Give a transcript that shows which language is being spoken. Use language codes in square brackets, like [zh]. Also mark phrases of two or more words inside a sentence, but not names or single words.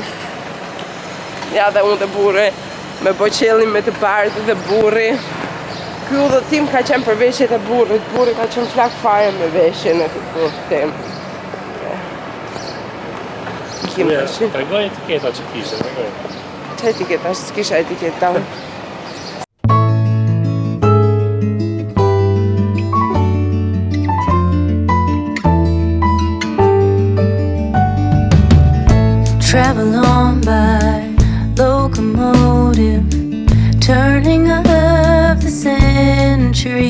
[sq] Ja dhe unë dhe burri, me boqellin me të bardhë dhe burri. Ky udhëtim ka qenë për veshjet e burrit. Burri ka qenë flak fare me veshjen e këtë udhëtim. Tregoj etiketa që kishte, tregoj. Që etiketa? S'kisha etiketa. [en] Travel on by locomotive, turning up the century.